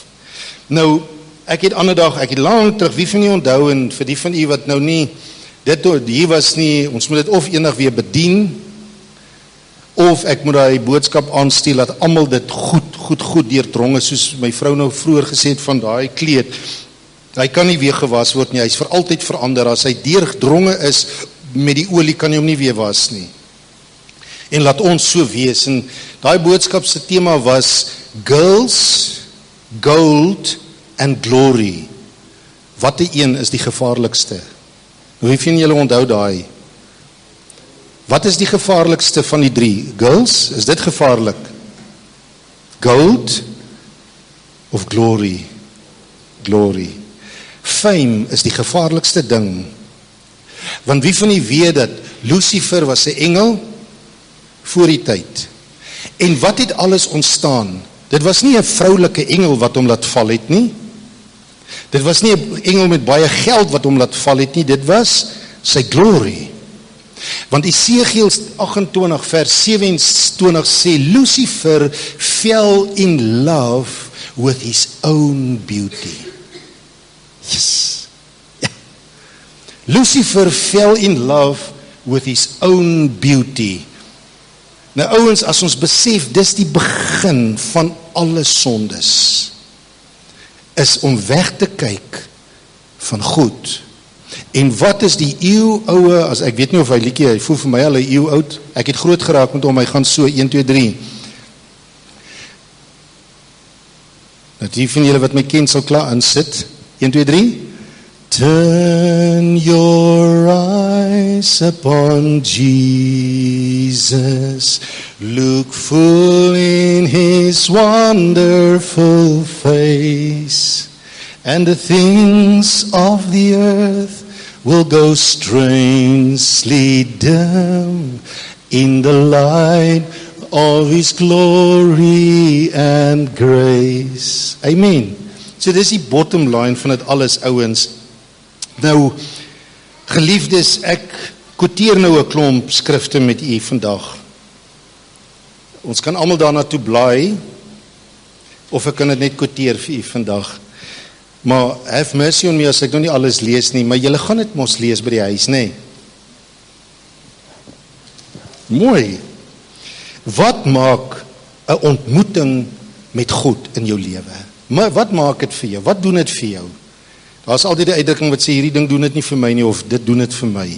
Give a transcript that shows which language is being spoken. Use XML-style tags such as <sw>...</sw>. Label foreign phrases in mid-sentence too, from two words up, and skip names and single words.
<af>Nou, ek het ander dag, ek het lang terug, wie van u onthou, en vir die van u wat nou nie, dit hier was nie, ons moet dit of eendag weer bedien, of ek moet daai boodskap aanstuur, dat almal dit goed deurdronge, soos my vrou nou vroeër gesê het van daai kleed, hy kan nie weer gewas word nie, hy is vir altyd verander, as hy deurdronge is, met die olie kan hy hom nie weer was nie. En laat ons so wees, en daai boodskap se tema was,</af> <en>girls, gold and glory.</en> <af>Watter een is die gevaarlikste? Wie van julle onthou daai? Wat is die gevaarlikste van die drie? Girls, is dit gevaarlik? Gold of glory? Glory. Fame is die gevaarlikste ding. Want wie van die weet dat Lucifer was 'n engel voor die tyd. En wat het alles ontstaan? Dit was nie 'n vroulike engel wat hom laat val het nie. Dit was nie 'n engel met baie geld wat hom laat val het nie. Dit was sy glory. Want Esegiel 28 vers 27 sê,</af> <en>Lucifer fell in love with his own beauty.</en> <af>Yes. Yeah.</af> <en>Lucifer fell in love with his own beauty.</en> <af>Nou ouens, as ons besef, dis die begin van alle sondes, is om weg te kyk van goed. En wat is die eeuwoue, as ek weet nie of hy liedjie, hy voel vir my al 'n eeu oud, ek het groot geraak met hom, hy gaan so, 1, 2, 3. Nou die van julle wat my ken sal klaar insit, 1, 2, 3.</af> <en>Turn your eyes upon Jesus, look full in his wonderful face, and the things of the earth will go strangely dim in the light of his glory and grace.</en> <af>Amen. So dis die</af> <en>bottom line</en> <af>van dit alles, ouens. Nou, geliefdes, ek quoteer nou 'n klomp skrifte met u vandag. Ons kan almal daarna toe blaai, of ek kan dit net quoteer vir u vandag. Maar</af> <en>have mercy on me</en> <af>as ek nou nie alles lees nie, maar julle gaan dit mos lees by die huis, nê? Mooi. Wat maak 'n ontmoeting met God in jou lewe? Maar wat maak dit vir jou? Wat doen dit vir jou? Daar is altyd 'n uitdrukking wat sê hierdie ding doen dit nie vir my nie, of dit doen dit vir my.</af>